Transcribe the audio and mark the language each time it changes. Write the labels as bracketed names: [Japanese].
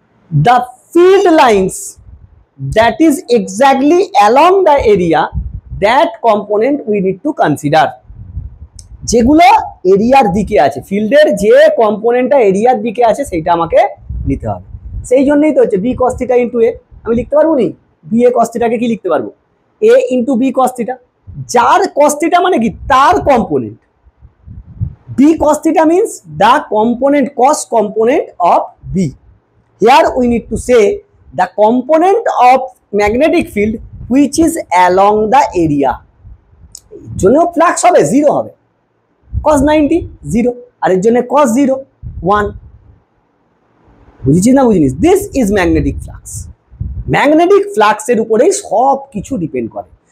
[English] The field lines that is exactly along the area, that component we need to consider. [Bangla] যেগুলো এরিয়ার দিকে আছে, ফিল্ডের যে কম্পোনেন্টটা এরিয়ার দিকে আছে সেটা আমাকে নিতে হবে। সেই জন্যই তো হচ্ছে b cos theta into a, আমি লিখতে পারবো নি b a cos theta কে কি লিখতে পারবো, a into b cos theta, যার cos theta মানে কি তার component. [English] b cos theta means the component, cos component of b. Here we need to say the component of magnetic field which is along the area. [Bangla] জন্য flux হবে 0 হবে, cos 90 0, আর এর জন্য cos 0 1। বুঝেছিস না বুঝিনিস? [English] This is magnetic flux. [Bangla] Magnetic ফ্লাক্সের উপরেই সব কিছু ডিপেন্ড করে।